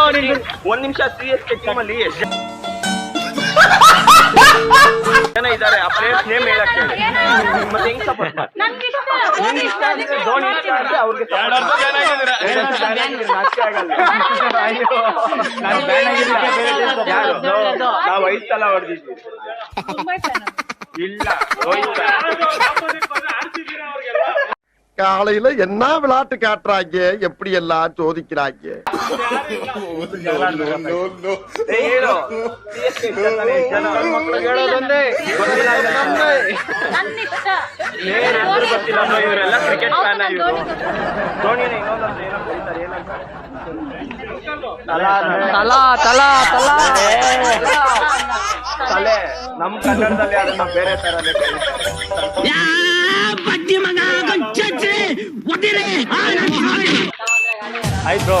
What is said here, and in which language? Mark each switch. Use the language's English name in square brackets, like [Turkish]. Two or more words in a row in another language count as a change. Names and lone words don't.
[Kannada] ಒಂದ್ ನಿಮಿಷ ಸಿಎಸ್ಕೆ ಟೀಮಲ್ಲಿ ಜನ ಇದ್ದಾರೆ, ಆ ಪ್ಲೇಯರ್ಸ್ ನೇಮ್ ಹೇಳಕ್ಕೆ ಮತ್ತೆ ಹೆಂಗ್ ಸಪೋರ್ಟ್ ಮಾಡಿ. ನಿಮ್ಗೆ ಇಷ್ಟ ಅಂದ್ರೆ ಧೋನಿ ಇಷ್ಟ ಅಂದ್ರೆ ಅವ್ರಿಗೆ ನಾವು 5 ಸಲ ಹೊಡೆದಿದ್ವಿ. ಇಲ್ಲ [Tamil] காலையில என்ன விளையாட்டு காட்டுறாங்க, எப்படி எல்லாம் சோதிக்கிறாங்க. [Kannada] ಇವರೆಲ್ಲ [English] cricket fan. [Kannada] ಧೋನಿನ ಇನ್ನೊಂದು ತಲೆ ನಮ್ ಕನ್ನಡದಲ್ಲಿ ಅದನ್ನ ಬೇರೆ ತರನೇ ಆಯ್ತು ಬ್ರೋ.